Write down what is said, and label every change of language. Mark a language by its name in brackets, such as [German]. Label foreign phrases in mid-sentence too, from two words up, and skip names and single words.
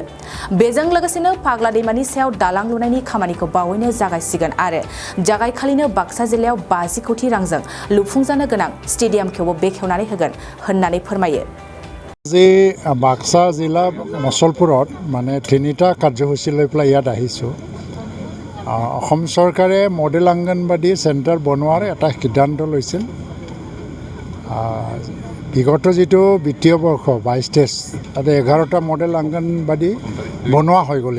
[Bodo] बेजों लोगोसेनो फाग्ला दैमानि सायाव दालां लुनायनि खामानिखौ बावैनो जागायसिगोन आरो जागायखालिनो बाक्सा जिल्लायाव 50 कोटी रांजों लुफुंजानो गोनां स्टेडियामखौबो बेखेवनानै होगोन होननानै फोरमायो। [Assamese] যে বাক্সা জিলা মছলপুৰত মানে 3টা কাৰ্যসূচী লৈ পেলাই ইয়াত আহিছোঁ। অসম চৰকাৰে মডেল অংগনবাদী চেণ্টাৰ বনোৱাৰ এটা সিদ্ধান্ত লৈছিল। বিগত যেটো বিত্তীয় বৰ্ষ 22-23 তাতে 11টা মডেল অংগনবাদী বনোৱা হৈ গ'ল।